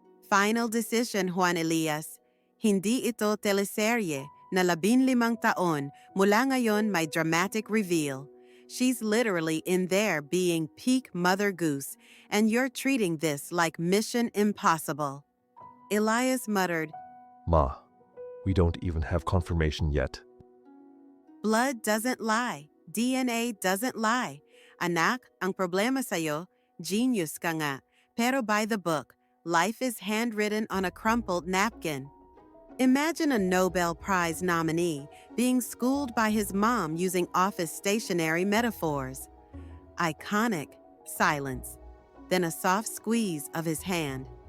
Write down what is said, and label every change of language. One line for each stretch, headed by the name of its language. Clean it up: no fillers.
English: Final decision,
Filipino: Juan Elias. Hindi ito teleserye na 15 taon mula ngayon may dramatic reveal.
English: She's literally in there being peak Mother Goose, and you're treating this like Mission Impossible. Elias muttered, Ma, we don't even have confirmation yet. blood doesn't lie. DNA doesn't lie.
Filipino: Anak, ang problema sa'yo, genius ka nga.
English: Pero by the book, life is handwritten on a crumpled napkin. Imagine a Nobel Prize nominee being schooled by his mom using office stationery metaphors. Iconic silence, then a soft squeeze of his hand.